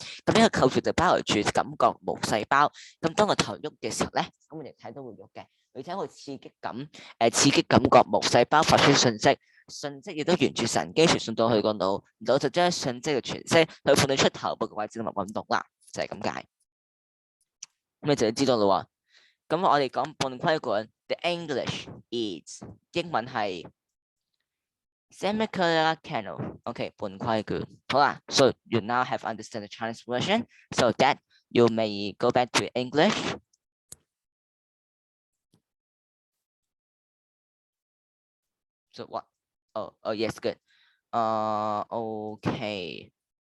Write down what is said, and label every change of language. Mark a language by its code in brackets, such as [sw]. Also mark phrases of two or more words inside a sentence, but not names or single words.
[yue] 咁呢個構造就包圍住感覺毛細胞。咁當個頭喐嘅時候咧，咁我哋睇到會喐嘅，而且會刺激感覺毛細胞發出訊息，訊息亦都沿住神經傳送到去個腦，腦就將訊息嘅傳息去判斷出頭部嘅位置同埋運動啦，就係咁解。咁你就要知道啦喎。咁我哋講半規管 ， [en] the English is [yue] 英文係 [en] semicolor canal， [yue] OK，半規管。好啦 [en] ，so you now have understand the Chinese version, so that you may go back to English. So what? Oh, yes, good. Okay.